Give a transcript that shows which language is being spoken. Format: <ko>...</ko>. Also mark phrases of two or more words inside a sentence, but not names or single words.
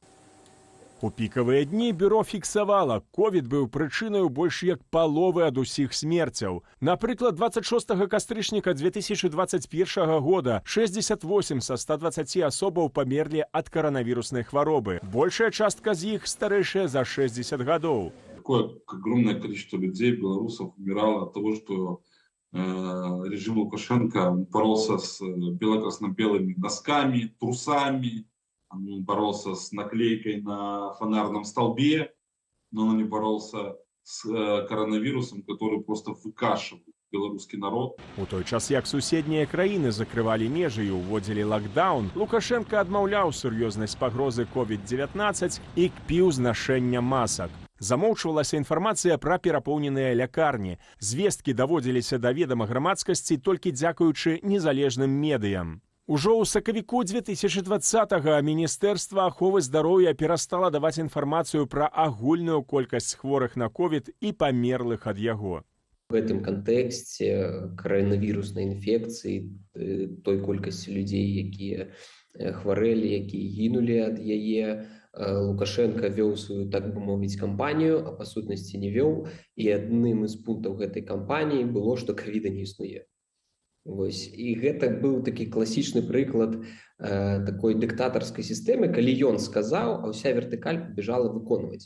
<be>У пікавыя дні бюро фіксавала, ковід быў прычынаю больш як паловы ад усіх смерцяў. Напрыклад, 26 кастрычніка 2021 года 68 са 120 асобаў памерлі ад каранавіруснай хваробы. Большая частка з іх старэйшая за 60 гадоў.</be> <ru>Такое огромное количество людей, белорусов, умирало от того, что режим Лукашенко боролся с бело-красно-белыми носками, трусами. Он боролся с наклейкой на фонарном столбе, но он не боролся с коронавирусом, который просто выкашивал белорусский народ.</ru> <be>У той час, як суседнія краіны закрывалі межы і ўводзілі лакдаун, Лукашенко адмаўляў сур'ёзнасць пагрозы COVID-19 і кпіў знашэння масак. Замоўчвалася інфармацыя пра перапоўненыя лякарні. Звесткі даводзіліся да ведама грамадскасці толькі дзякуючы незалежным медыям. Ужо ў сакавіку 2020-го Міністэрства аховы здароўя перастала даваць інфармацыю пра агульную колькасць хворых на ковід і памерлых ад яго.</be> <ru>В этом контексте коронавирусной инфекции,</ru> <be>той колькасці людей, якія хварэлі, якія гінулі ад яе, Лукашенко вёў сваю, так бы мовіць, кампанію, а па сутнасці не вёў. І адным з пунктаў гэтай кампаніі было, што ковіда не існуе. Вось. І гэта быў такі класічны прыклад такой дыктатарскай сістэмы, калі ён сказаў, а ўся вертыкаль пабежала выконваць.</be>